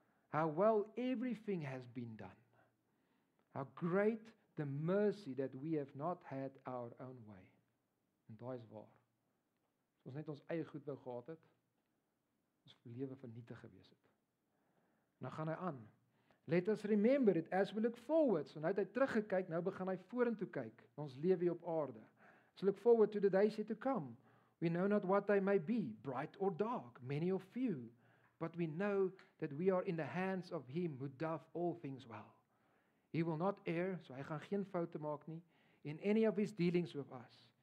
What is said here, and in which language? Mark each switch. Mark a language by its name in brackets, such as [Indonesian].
[English] how well everything has been done, how great the mercy that we have not had our own way. [Afrikaans] En daai is waar. As ons net ons eie goed wou gehad het, ons lewe vernietig gewees het. Nou gaan hy aan. [English] Let us remember it as we look forward. [Afrikaans] So nou het hy teruggekyk, nou begin hy vorentoe kyk. Ons lewe hier op aarde. [English] So look forward to the days yet to come. We know not what they may be, bright or dark, many or few, but we know that we are in the hands of him who doth all things well. He will not err, so [Afrikaans] hy gaan geen foute maak nie, [English] in any of his dealings with us.